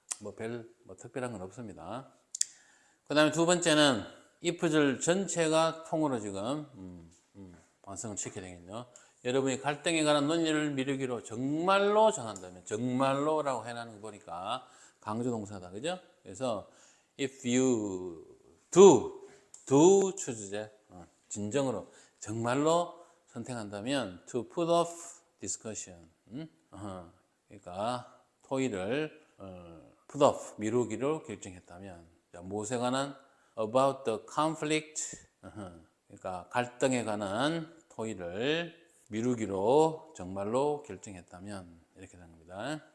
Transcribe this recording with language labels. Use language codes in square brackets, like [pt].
[ko] 뭐 특별한 건 없습니다. 그 다음에 두 번째는 if줄 전체가 통으로 지금 완성을 시켜야 되겠네요. 여러분이 갈등에 관한 논리를 미루기로 정말로 정한다면 정말로라고 해놓는 거 보니까 강조동사다. 그죠? 그래서 [en] if you do choose [ko] 진정으로 정말로 선택한다면 [en] to put off discussion. [ko] 그러니까 토의를 put off 미루기로 결정했다면 자, 무엇에 관한 [en] about the conflict [ko] 그러니까 갈등에 관한 토의를 미루기로 정말로 결정했다면 이렇게 되는 겁니다.